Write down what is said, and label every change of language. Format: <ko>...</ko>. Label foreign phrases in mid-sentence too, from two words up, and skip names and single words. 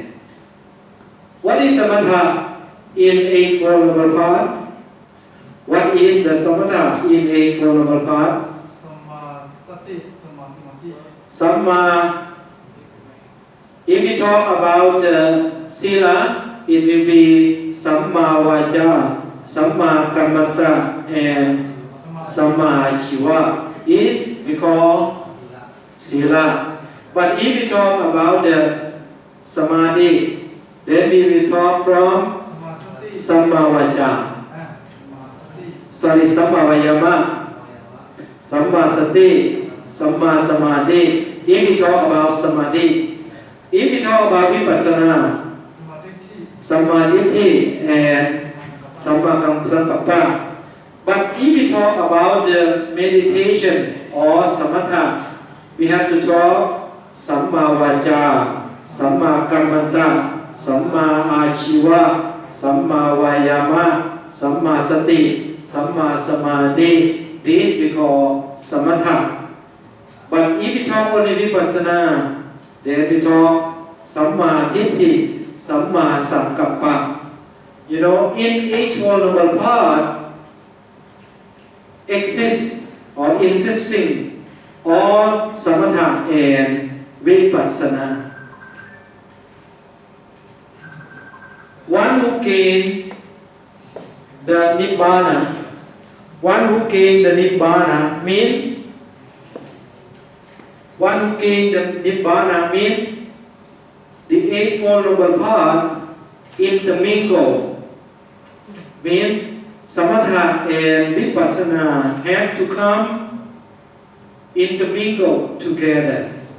<en>What is samatha in Eightfold Noble Path? What is the samatha in Eightfold Noble Path? Samma. If we talk about sila, it will be</en> <pi>samma vaja, samma kammanta,</pi> <en>and</en> <pi>samma chiva.</pi> <en>Is we call sila. But if we talk about the samadhi, then we will talk from</en> <pi>samma vaja.</pi> <en>Sorry,</en> <pi>samma vayama, samma sati, samma samadhi.</pi> <en>If we talk about samadhi, if we talk about vipassana, samadhi and</en> <pi>samma sankappa.</pi> <en>But if we talk about the meditation or samatha, we have to talk</en> <pi>samma vaja, samma kammanta, samma achiva, samma vayama, samma sati, samma samadhi.</pi> <en>This we call samatha. But if we talk only vipassana, then we talk</en> <pi>samma ditti, samma sankappa.</pi> <en>You know, in Eightfold Noble Path, exist or insisting all samatha and vipassana. One who gained the nibbana, mean the Eightfold Noble Path intermingle, mean samatha and vipassana have to come intermingle together.</en>